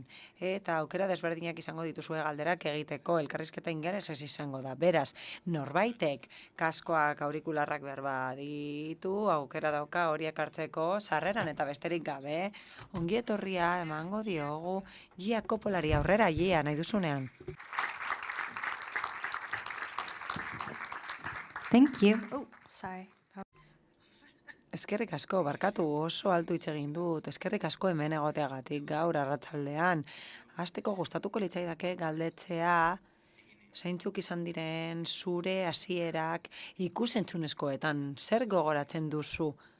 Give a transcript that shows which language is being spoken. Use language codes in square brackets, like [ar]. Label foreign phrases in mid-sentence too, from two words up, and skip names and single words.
[eu] Eta aukera desberdinak izango dituzue galderak egiteko, elkarrizketa ingelesez izango da. Beraz, norbaitek kaskoak aurikularrak behar baditu, aukera dauka horiek hartzeko sarreran eta besterik gabe. Ongi etorria emango diogu Kopolari aurrera nahi duzunean. [en] Thank you. Oh, sorry. [eu] Eskerrik asko, barkatu oso altu hitz egin dut, eskerrik asko hemen egoteagatik gaur arratsaldean. Hasteko gustatuko litzaidake galdetzea zeintzuk izan diren zure hasierak ikusentzunezkoetan, zer gogoratzen duzu?